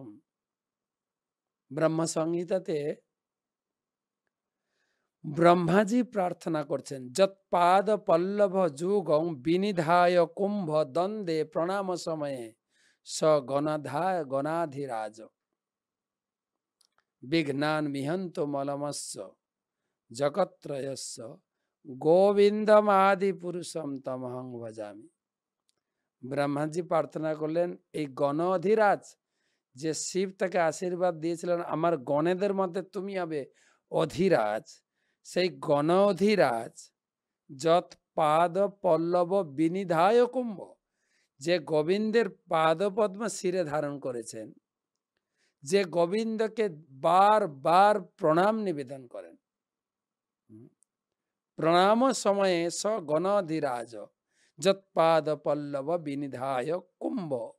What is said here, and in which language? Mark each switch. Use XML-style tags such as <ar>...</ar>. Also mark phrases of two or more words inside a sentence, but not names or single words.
<bn>ব্রহ্ম সংহিতাতে ব্রহ্মাজি প্রার্থনা করছেন,</bn> <sa>যৎপাদ পল্লভ যুগং বিনিধায় কুম্ভ দ্বন্দ্বে প্রণাম সময়ে স গণাধিরাজ বিঘ্নান মিহন্ত মলমস্য জগত্রয়স্য গোবিন্দম আদি পুরুষম তমহং ভজামি।</sa> <bn>ব্রহ্মাজি প্রার্থনা করলেন, এই গণ অধিরাজ যে শিব তাকে আশীর্বাদ দিয়েছিলেন, আমার গণেদের মধ্যে তুমি হবে অধিরাজ, সেই গণ অধিরাজ</bn> <sa>যৎ পাদ পল্লব বিনিধায় কুম্ভ,</sa> <bn>যে গোবিন্দের পাদপদ্ম শিরে ধারণ করেছেন, যে গোবিন্দকে বারবার প্রণাম নিবেদন করেন,</bn> <sa>প্রণাম সময়ে স গণাধিরাজ যৎপাদ পল্লব বিনিধায় কুম্ভ।</sa>